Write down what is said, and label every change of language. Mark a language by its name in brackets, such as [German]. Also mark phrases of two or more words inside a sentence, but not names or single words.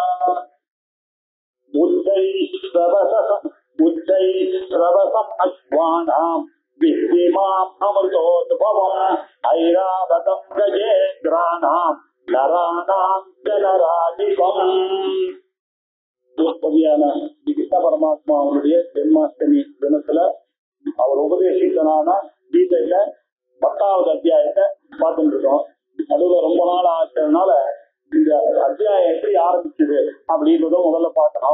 [Sanskrit] उच्चैश्रवसम् अश्वानां विद्धिमाम् अमृतोद्भवम् ऐरावतं गजेन्द्राणां नराणां जनराधिपम्. [Tamil] கிருஷ்ண பரமாத்மா அவருடைய ஜென்மாஷ்டமி தினத்துல அவர் உபதேசித்தனான கீதையில 10வது அத்தியாயத்தை பார்த்துட்டு இருக்கோம். நடுவுல ரொம்ப நாள் ஆச்சதுனால இந்த அத்தியாயம் எப்படி ஆரம்பிச்சது அப்படின்றதும் முதல்ல பார்க்கணும்.